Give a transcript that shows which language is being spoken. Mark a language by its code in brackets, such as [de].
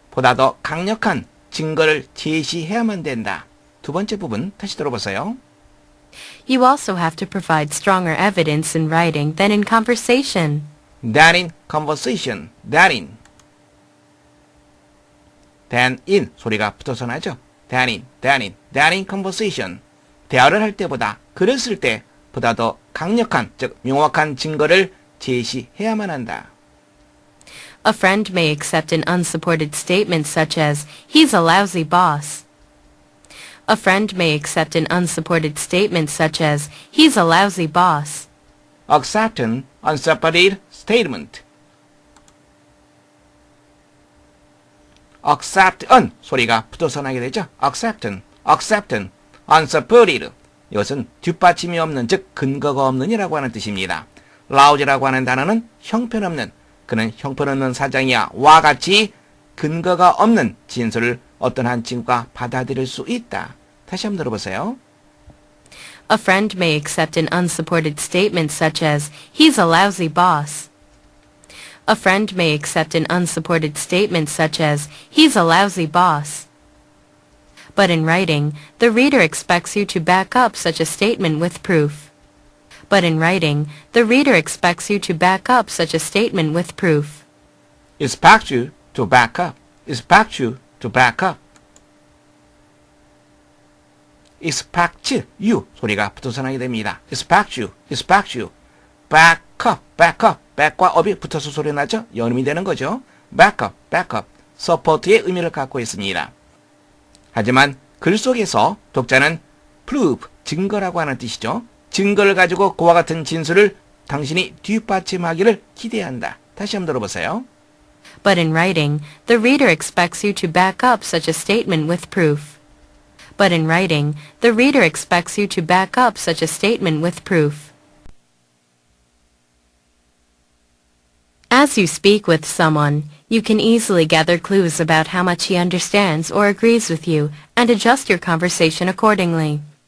[ko] 보다 더 강력한 증거를 제시해야만 된다. 두 번째 부분 다시 들어보세요. [en] You also have to provide stronger evidence in writing than in conversation. Than in conversation. Than in [ko] 소리가 붙어서 나죠. [en] Than in conversation. [ko] 대화를 할 때보다 글을 쓸 때 보다 더 강력한, 즉 명확한 증거를 제시해야만 한다. [en] A friend may accept an unsupported statement such as, he's a lousy boss. A friend may accept an unsupported statement such as, he's a lousy boss. Accept an unsupported statement. accept an [ko] 소리가 붙어서 나게 되죠. [en] accept an unsupported. [ko] 이것은 뒷받침이 없는, 즉 근거가 없는이라고 하는 뜻입니다. lousy라고 하는 단어는 형편없는, 그는 형편없는 사장이야 와 같이 근거가 없는 진술을 어떤 한 친구가 받아들일 수 있다. 다시 한번 들어보세요. [en] A friend may accept an unsupported statement such as, he's a lousy boss. A friend may accept an unsupported statement such as, he's a lousy boss. But in writing, the reader expects you to back up such a statement with proof. But in writing, the reader expects you to back up such a statement with proof. expect you to back up. expect you to back up. expect you [ko] 소리가 붙어서 나게 됩니다. [en] expect you. back up. [ko] back과 up이 붙어서 소리 나죠? 연음이 되는 거죠. [en] back up. [ko] support의 의미를 갖고 있습니다. 하지만 글 속에서 독자는 prove, 증거라고 하는 뜻이죠. 증거를 가지고 그와 같은 진술을 당신이 뒷받침하기를 기대한다. 다시 한번 들어보세요. [en] But in writing, the reader expects you to back up such a statement with proof. But in writing, the reader expects you to back up such a statement with proof. As you speak with someone, you can easily gather clues about how much he understands or agrees with you and adjust your conversation accordingly.